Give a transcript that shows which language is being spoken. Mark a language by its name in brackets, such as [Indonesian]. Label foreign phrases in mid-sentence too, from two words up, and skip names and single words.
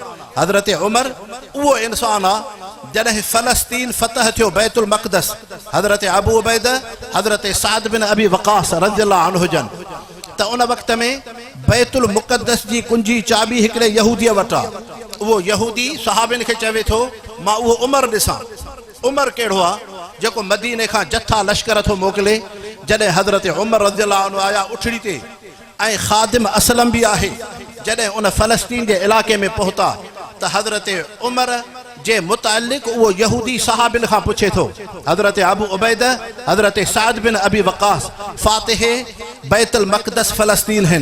[Sindhi] हज़रत उमर उहो इंसान आहे जॾहिं फ़लस्तीन फ़तह थियो बैतुल मक़दस, हज़रत अबू उबैद हज़रत साद बिन अबी वक़ास [Arabic] رضي الله عنه [Sindhi] जन त उन वक़्त में बैतुल मुक़द्दस जी कुंजी चाबी हिकिड़े यहूदीअ वटि आहे। उहो यहूदी सहाबिन खे चवे थो मां उहो उमर ॾिसां। उमर कहिड़ो आहे जेको मदीने खां जथा लश्कर थो मोकिले। जॾहिं हज़रत उमर [Arabic] رضي الله عنه [Sindhi] आया उठड़ी ते ऐं ख़ादिम असलम बि आहे, जॾहिं उन फ़लस्तीन जे इलाइक़े में पहुता त हज़रत उमर जे मुतालिक़ उहो यहूदी सहाबिन खां पुछे थो। हज़रत अबू उबैद हज़रत साद बिन अबी वक़ास फ़ातिहे बैतुल मक़दस फ़लस्तीन आहिनि।